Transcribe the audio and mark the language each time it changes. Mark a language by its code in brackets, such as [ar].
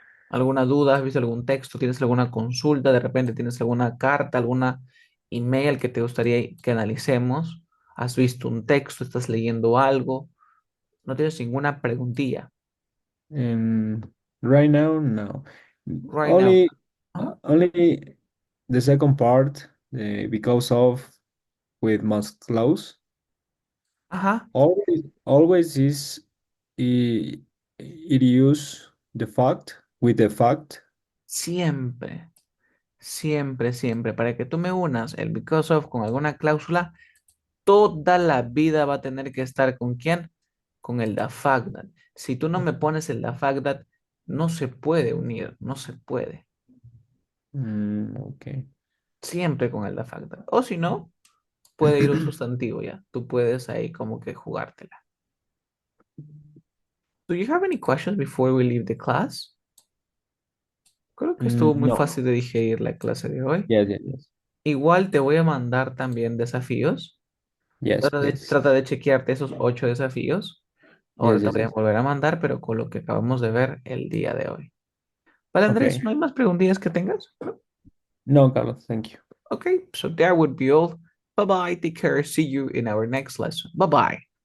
[es] ¿Alguna duda? ¿Has visto algún texto? ¿Tienes alguna consulta? ¿De repente tienes alguna carta, alguna email que te gustaría que analicemos? ¿Has visto un texto? ¿Estás leyendo algo? ¿No tienes ninguna preguntilla? [en] And right now, no. Right now. Only, Ajá. only the second part, because of with must close. Ajá. Always is it, it use the fact with the fact. [es] Siempre, siempre, siempre. Para que tú me unas el [en] because of [es] con alguna cláusula, toda la vida va a tener que estar con quién? Con el [en] the fact that. [es] Si tú no me pones el the fact that, no se puede unir, no se puede. [en] Okay. [es] Siempre con el [en] the fact that. [es] O si no, puede ir un sustantivo ya. Tú puedes ahí como que jugártela. [en] Do you have any questions before we leave the class? [es] Creo que estuvo muy [en] No. [es] fácil de digerir la clase de hoy. [en] Yes, yes, yes. [es] Igual te voy a mandar también desafíos. [en] Yes, please. [es] Trata de chequearte esos 8 desafíos. Ahora [en] Yes, [es] te [en] yes, [es] voy a [en] yes. [es] volver a mandar, pero con lo que acabamos de ver el día de hoy. Vale, Andrés, [en] Okay. [es] ¿no hay más preguntillas que tengas? [en] No, Carlos, thank you. Okay, so that would be all. Bye bye. Take care. See you in our next lesson. Bye bye.